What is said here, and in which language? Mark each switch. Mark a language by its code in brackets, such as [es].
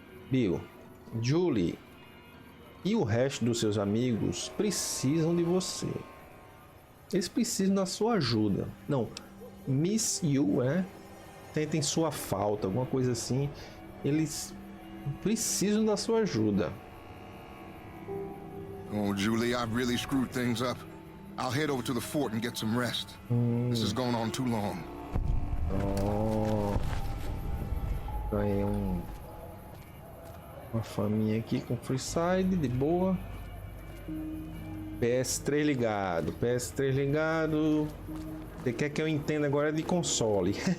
[pt] Bill, Julie e o resto dos seus amigos precisam de você. Eles precisam da sua ajuda. Não, [en] miss you, [pt] né? Sentem sua falta, alguma coisa assim. Eles precisam da sua ajuda. [en] Oh, Julie, I've really screwed things up. I'll head over to the fort and get some rest. This is going on too long. [pt] Oh, ganhei uma faminha aqui com freeside, de boa. PS3 ligado, PS3 ligado. Você quer que eu entenda agora de console?